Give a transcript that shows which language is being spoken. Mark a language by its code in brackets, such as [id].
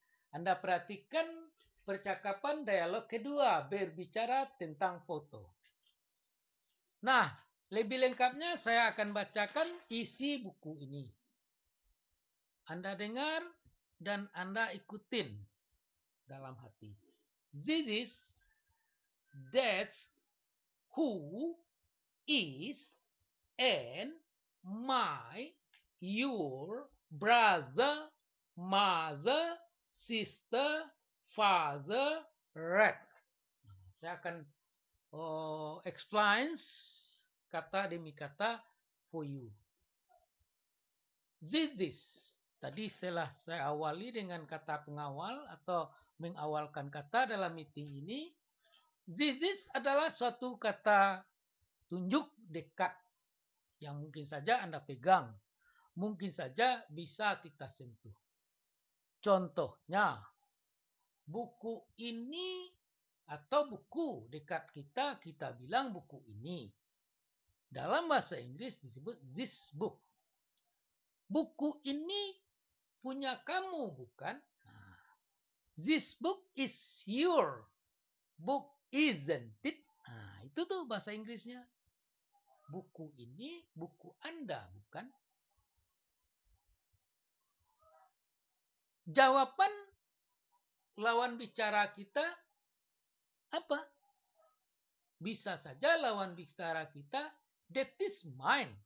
[id] Anda perhatikan percakapan dialog kedua berbicara tentang foto. Nah, lebih lengkapnya saya akan bacakan isi buku ini. Anda dengar dan Anda ikutin dalam hati. [en] This is, that's, who, is, and, my, your, brother, mother, sister, father, red. [id] Saya akan explain kata demi kata [en] for you. [id] This. Tadi setelah saya awali dengan kata pengawal atau mengawalkan kata dalam meeting ini, this adalah suatu kata tunjuk dekat yang mungkin saja Anda pegang, mungkin saja bisa kita sentuh. Contohnya, buku ini atau buku dekat kita, kita bilang buku ini. Dalam bahasa Inggris disebut [en] this book. [id] Buku ini punya kamu, bukan? [en] This book is your book, isn't it? [id] Nah, itu tuh bahasa Inggrisnya. Buku ini buku Anda, bukan? Jawaban lawan bicara kita apa? Bisa saja lawan bicara kita, [en] that is mine.